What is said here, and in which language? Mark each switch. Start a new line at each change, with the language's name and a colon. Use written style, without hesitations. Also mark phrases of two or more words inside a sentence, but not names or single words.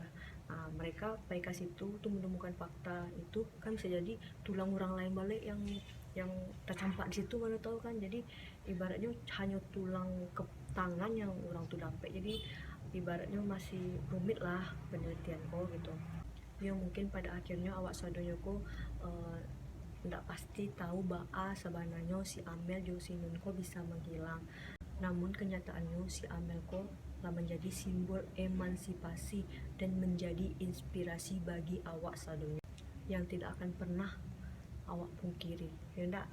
Indonesian: Mereka pakai situ tuh menemukan fakta itu kan bisa jadi tulang orang lain balik yang tercampak di situ, mana tahu kan. Jadi ibaratnya hanya tulang ke tangan yang orang tuh dapat. Jadi ibaratnya masih rumit lah penelitian ko gitu.
Minangkabau: Ya mungkin pada akhirnya awak sadonyo ko ndak pasti tahu bahwa sebenarnya si Amel Josinun ko bisa menghilang.
Indonesian: Namun kenyataannya si Amel ko telah menjadi simbol emansipasi dan menjadi inspirasi bagi
Minangkabau: awak sadonyo
Indonesian: yang tidak akan pernah awak pungkiri, ya enggak?